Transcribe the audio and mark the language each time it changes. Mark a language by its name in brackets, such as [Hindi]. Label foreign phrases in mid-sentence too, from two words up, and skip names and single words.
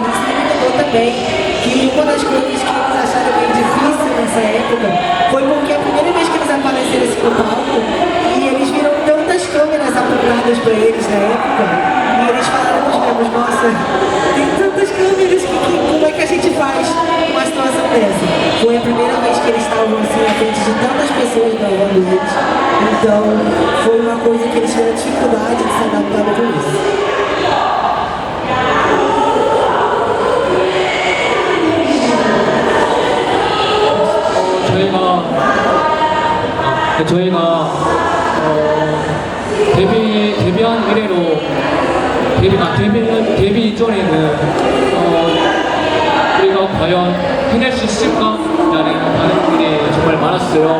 [Portuguese] E ele lembrou também que uma das coisas que eles acharam bem difícil nessa época foi porque a primeira vez que eles apareceram assim no palco, e eles viram tantas câmeras apontadas para eles na época, e eles falaram nos membros: nossa, tem tantas câmeras, como é que a gente faz uma situação dessa? Foi a primeira vez que eles estavam assim à frente de tantas pessoas gravando eles, então foi uma coisa que eles tiveram dificuldade de se adaptar com isso. [Korean] 저희가 데뷔한 이래로 데뷔 이전에는 우리가 과연 해낼 수 있을까라는 반응들이 정말 많았어요.